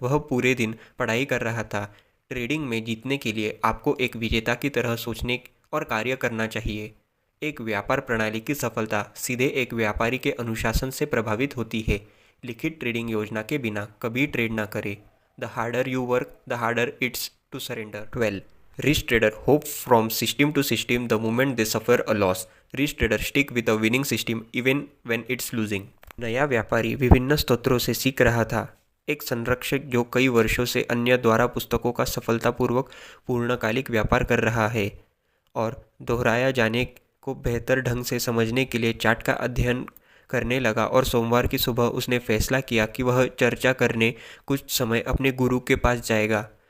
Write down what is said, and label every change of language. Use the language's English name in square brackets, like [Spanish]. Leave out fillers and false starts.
[Hindi] वह पूरे दिन पढ़ाई कर रहा था। ट्रेडिंग में जीतने के लिए आपको एक विजेता की तरह सोचने और कार्य करना चाहिए। एक व्यापार प्रणाली की सफलता सीधे एक व्यापारी के अनुशासन से प्रभावित होती है। लिखित ट्रेडिंग योजना के बिना कभी ट्रेड ना करें। [English] The harder you work, the harder it's to surrender. 12. Rich trader hope from system to system the moment they suffer a loss. Rich trader stick with a winning system even when it's losing. [Hindi] नया व्यापारी विभिन्न स्रोतों से सीख रहा था। एक संरक्षक जो कई वर्षों से अन्य द्वारा पुस्तकों का सफलतापूर्वक पूर्णकालिक व्यापार कर रहा है और दोहराया जाने को बेहतर ढंग से समझने के लिए चार्ट का अध्ययन करने लगा। और सोमवार की सुबह उसने फैसला किया कि वह चर्चा करने कुछ समय अपने गुरु के पास जाएगा।